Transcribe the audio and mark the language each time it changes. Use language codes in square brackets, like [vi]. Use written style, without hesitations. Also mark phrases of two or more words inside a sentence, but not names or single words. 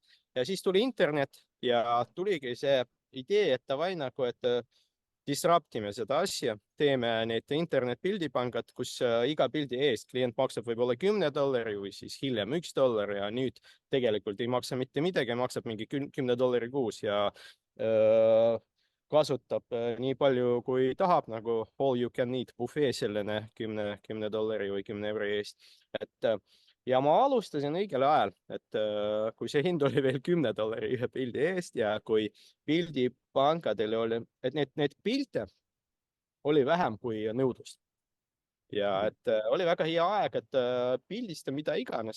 [et] Ja siis tuli internet ja tuligi see idee, et davai nagu, et disruptime seda asja, teeme need internet-pildipangad, kus iga pildi eest klient maksab võib-olla $10 või siis hiljem $1 ja nüüd tegelikult ei maksa mitte midagi, maksab mingi $10 kuus ja kasutab nii palju, kui tahab, nagu [en] all you can eat buffet [et] selline $10 või 10 euro eest. ja ma alustasin õigel ajal, et kui see hind oli veel $10 ühe pildi eest ja kui pildipankadel oli, et need pilte oli vähem kui nõudlust. Ja et oli väga hea aeg, et pildista mida iganes.